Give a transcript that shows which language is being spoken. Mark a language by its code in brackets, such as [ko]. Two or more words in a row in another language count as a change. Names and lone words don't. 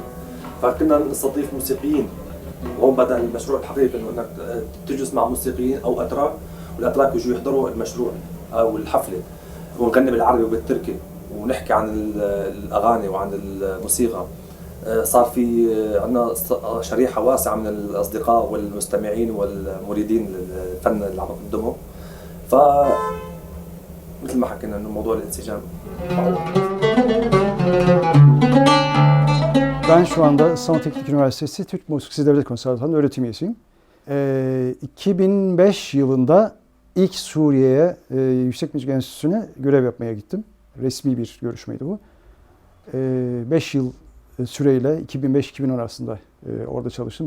[ar] فكنا نستضيف موسيقيين، وهون بدأ المشروع الحقيقي إنه إنك تجلس مع موسيقيين أو أتراك، والأتراك يجوا يحضروا المشروع أو الحفلة، ونغني بالعربي وبالتركي ونحكي عن الأغاني وعن الموسيقى. صار في عندنا شريحة واسعة من الأصدقاء والمستمعين والمريدين للفن اللي عم نقدمه. مثل ما حكينا إنه موضوع الانسجام. [tr] Ben şu anda İstanbul Teknik Üniversitesi Türk Müziği Devlet Konservatuvarı'nın öğretim üyesiyim. 2005 yılında ilk Suriye'ye Yüksek Müzik Enstitüsü'ne görev yapmaya gittim. Resmi bir görüşmeydi bu. 5 yıl süreyle 2005-2010 arasında orada çalıştım.